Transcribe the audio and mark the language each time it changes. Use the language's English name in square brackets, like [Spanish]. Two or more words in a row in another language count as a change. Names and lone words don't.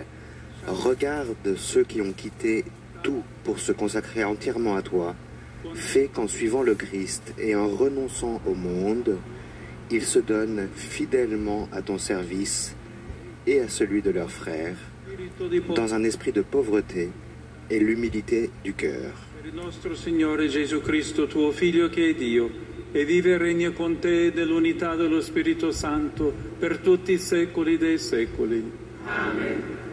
[French] Regarde ceux qui ont quitté tout pour se consacrer entièrement à toi. Fais qu'en suivant le Christ et en renonçant au monde, ils se donnent fidèlement à ton service et à celui de leurs frères, dans un esprit de pauvreté et l'humilité du cœur. [Italian] Per il nostro Signore Gesù Cristo, tuo Figlio che è Dio, e vive e regna con te nell'unità dello Spirito Santo per tutti i secoli dei secoli. Amen.